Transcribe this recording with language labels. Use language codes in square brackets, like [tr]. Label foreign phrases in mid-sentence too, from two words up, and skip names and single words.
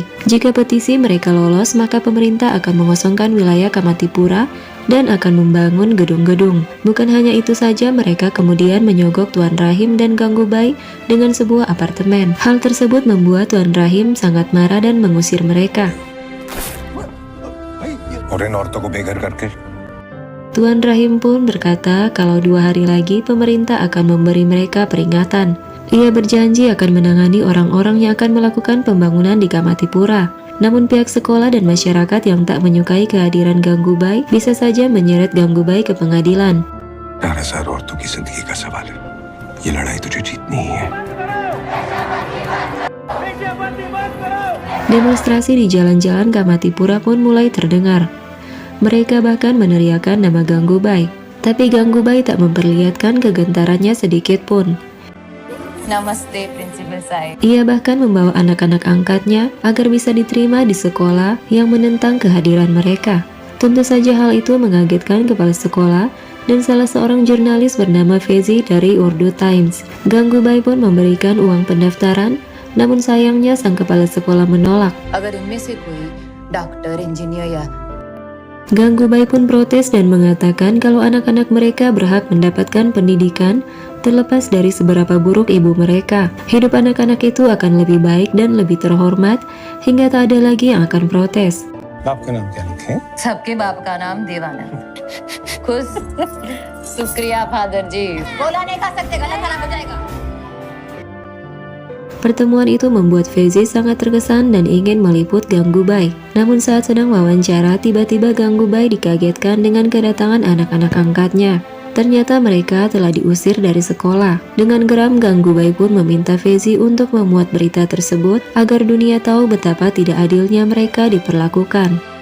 [id] Jika petisi mereka lolos, maka pemerintah akan mengosongkan wilayah Kamatipura dan akan membangun gedung-gedung. Bukan hanya itu saja, mereka kemudian menyogok Tuan Rahim dan Ganggubai dengan sebuah apartemen. Hal tersebut membuat Tuan Rahim sangat marah dan mengusir mereka. [hi] और इन औरतों को बेघर करके [id] Tuan Rahim pun berkata kalau 2 hari lagi pemerintah akan memberi mereka peringatan. Ia berjanji akan menangani orang-orang yang akan melakukan pembangunan di Kamatipura. Namun pihak sekolah dan masyarakat yang tak menyukai kehadiran Ganggubai bisa saja menyeret Ganggubai ke pengadilan. [hi] 4,000 औरतों की जिंदगी का सवाल है. ये लड़ाई तुझे जीतनी ही है. [id] Demonstrasi di jalan-jalan Kamatipura pun mulai terdengar. Mereka bahkan meneriakkan nama Ganggubai. Tapi Ganggubai tak memperlihatkan kegentarannya sedikit pun. [hi] नमस्ते प्रिंसिपल साहब. [id] Ia bahkan membawa anak-anak angkatnya agar bisa diterima di sekolah yang menentang kehadiran mereka. Tentu saja hal itu mengagetkan kepala sekolah dan salah seorang jurnalis bernama Fezi dari Urdu Times. Gangubai pun memberikan uang pendaftaran, namun sayangnya sang kepala sekolah menolak. [hi] अगर इनमें से कोई [en] doctor engineer [hi] या [id] Gangubai pun protes dan mengatakan kalau anak-anak mereka berhak mendapatkan pendidikan terlepas dari seberapa buruk ibu mereka. Hidup anak-anak itu akan lebih baik dan lebih terhormat hingga tak ada lagi yang akan protes. [hi] आपका नाम क्या लिखे? सबके बाप का नाम देवाना है। खुश शुक्रिया फादर जी। बोला नहीं खा सकते, गला खराब हो जाएगा। [id] Pertemuan itu membuat Fezi sangat terkesan dan ingin meliput Gangubai. Namun saat sedang wawancara, tiba-tiba Gangubai dikagetkan dengan kedatangan anak-anak angkatnya. Ternyata mereka telah diusir dari sekolah. Dengan geram, Gangubai pun meminta Fezi untuk memuat berita tersebut agar dunia tahu betapa tidak adilnya mereka diperlakukan.